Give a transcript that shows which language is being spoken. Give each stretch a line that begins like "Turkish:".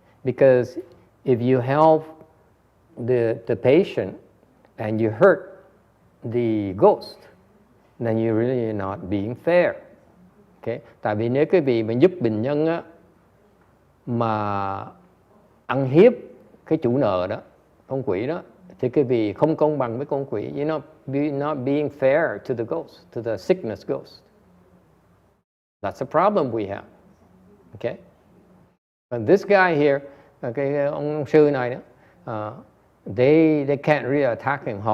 English: Because if you help the patient and you hurt the ghost, then you're really not being fair. Okay.
Vietnamese: Tại vì nếu quý vị mà giúp bệnh nhân á, mà ăn hiếp cái chủ nợ đó, con quỷ đó, thì quý vị không công bằng với con quỷ.
English: You're not being fair to the ghost, to the sickness ghost. That's a problem we have. Okay. And this guy here,
Vietnamese: cái ông sư này đó,
English: they can't really attack him.